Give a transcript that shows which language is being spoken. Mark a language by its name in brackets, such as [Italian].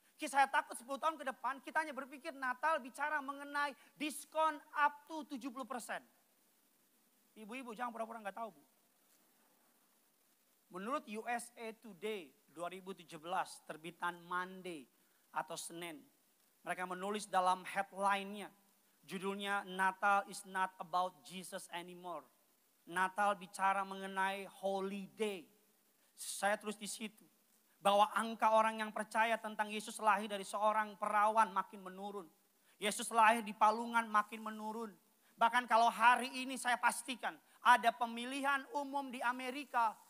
[Indonesian] Saya takut 10 tahun ke depan kita hanya berpikir Natal bicara mengenai diskon [English] up to 70%. [Indonesian] Ibu-ibu jangan pura-pura nggak tahu Bu. Menurut USA Today 2017 terbitan Monday atau Senin. Mereka menulis dalam headline-nya. Judulnya [English] Natal is not about Jesus anymore. [Indonesian] Natal bicara mengenai holiday. Saya tulis di situ. Bahwa angka orang yang percaya tentang Yesus lahir dari seorang perawan makin menurun. Yesus lahir di Palungan makin menurun. Bahkan kalau hari ini saya pastikan ada pemilihan umum di Amerika.